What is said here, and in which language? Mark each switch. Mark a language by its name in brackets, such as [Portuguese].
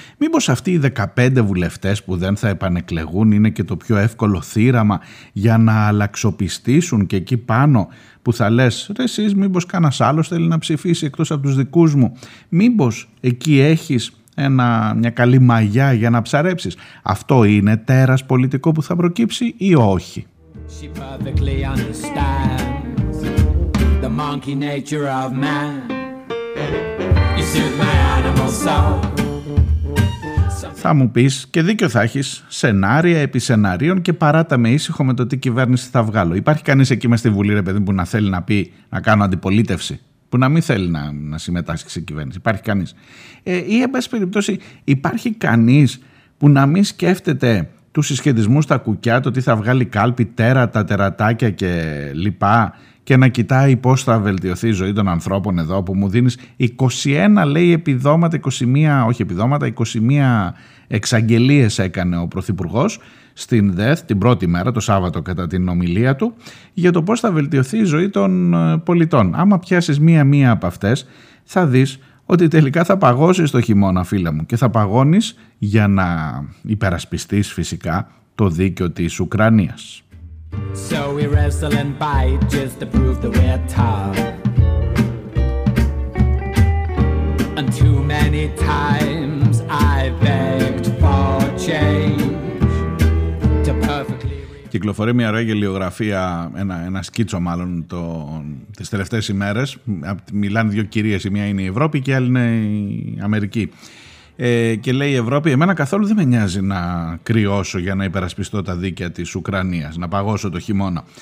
[Greek] Μήπως αυτοί οι 15 βουλευτές που δεν θα επανεκλεγούν είναι και το πιο εύκολο θύραμα για να αλλαξοπιστήσουν και εκεί πάνω που θα λες, ρε εσείς, μήπως κανένας άλλος θέλει να ψηφίσει εκτός από τους δικούς μου? Μήπως εκεί έχεις μια καλή μαγιά για να ψαρέψεις? Αυτό είναι τέρας πολιτικό που θα προκύψει ή όχι? [English] She perfectly understands the monkey nature of man. You soothe my animal soul. [Greek] Θα μου πεις, και δίκιο θα έχεις, σενάρια επί σενάριων και παράτα με ήσυχο με το τι κυβέρνηση θα βγάλω. Υπάρχει κανείς εκεί μες στη Βουλή, ρε παιδί, που να θέλει να πει να κάνω αντιπολίτευση, που να μην θέλει να συμμετάσχει σε κυβέρνηση? Υπάρχει κανείς? Ή εν πάση περιπτώσει, υπάρχει κανείς που να μην σκέφτεται τους συσχετισμούς, τα κουκιά, το τι θα βγάλει κάλπι, τέρατα, τερατάκια και λοιπά, και να κοιτάει πώς θα βελτιωθεί η ζωή των ανθρώπων εδώ που μου δίνεις 21, λέει, επιδόματα, 21, όχι επιδόματα, 21 εξαγγελίες έκανε ο Πρωθυπουργός στην ΔΕΘ την πρώτη μέρα, το Σάββατο, κατά την ομιλία του, για το πώς θα βελτιωθεί η ζωή των πολιτών. Άμα πιάσεις μία-μία από αυτές, θα δεις ότι τελικά θα παγώσεις το χειμώνα, φίλε μου, και θα παγώνεις για να υπερασπιστείς φυσικά το δίκαιο της Ουκρανίας. [English] So we wrestle and fight just to prove that we're tough. And too many times I begged for change. [Greek] Κυκλοφορεί μια ωραία γελιογραφία, ένα σκίτσο μάλλον, τις τελευταίες ημέρες. Μιλάνε δύο κυρίες, η μία είναι η Ευρώπη και η άλλη είναι η Αμερική. Και λέει η Ευρώπη, εμένα καθόλου δεν με νοιάζει να κρυώσω για να υπερασπιστώ τα δίκαια της Ουκρανίας, να παγώσω το χειμώνα.